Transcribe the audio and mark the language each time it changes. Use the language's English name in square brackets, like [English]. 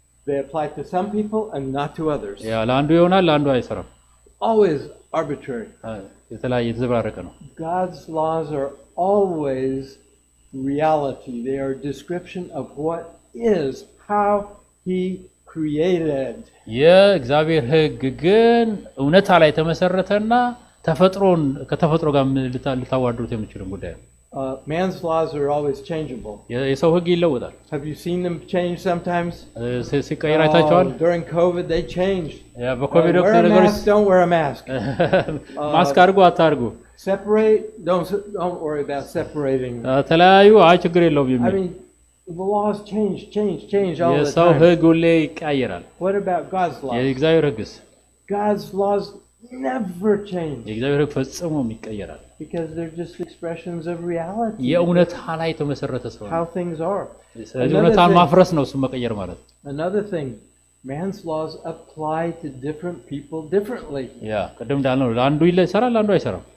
[English] They apply to some people and not to others. [Amharic] ያ ለአንዱ ይሆናል ለአንዱ አይሰራም። [English] Always arbitrary. [Amharic] የተዘበራረቀ ነው። [English] God's laws are always reality. They are a description of what is, how He created. [Amharic] የእግዚአብሔር ህግ ግን እውነታ ላይ የተመሰረተና ተፈጥሮን ከተፈጥሮ ጋር ልታዋዱት የምትችሉ ጉዳይ ነው። [English] Man's laws are always changeable. [Amharic] የሰው ህግ ይለወጣል። [English] Have you seen them change sometimes? [Amharic] ሲቀየር አይታችኋል? [English] During COVID they changed. [Amharic] በኮቪድ ወቅት [English] wear a [Amharic] ነገሮች [English] mask, don't wear a mask. [Amharic] ማስክ አድርጉ አታርጉ። [English] Separate, don't worry about separating. [Amharic] ተለያዩ ችግር የለውም የሚል [English] I mean, the laws change all the [Amharic] የሰው [English] time. [Amharic] ህግ ሁሌ ይቀያየራል። [English] What about God's laws? [Amharic] የእግዚአብሔር ህግስ? [English] God's laws never change. [Amharic] የእግዚአብሔር ህግ ፈጽሞ ይቀየራል። [English] Because they're just expressions of reality. [Amharic] የእውነታ ላይ የተመሰረተ ስለሆነ [English] How things are. [Amharic] ስለዚህ እውነታን ማፍረስ ነው እሱን መቀየር ማለት። [English] Another thing, man's laws apply to different people differently. [Amharic] ያ ቅድም እንዳልነው ለአንዱ ይሰራል ለአንዱ አይሰራም።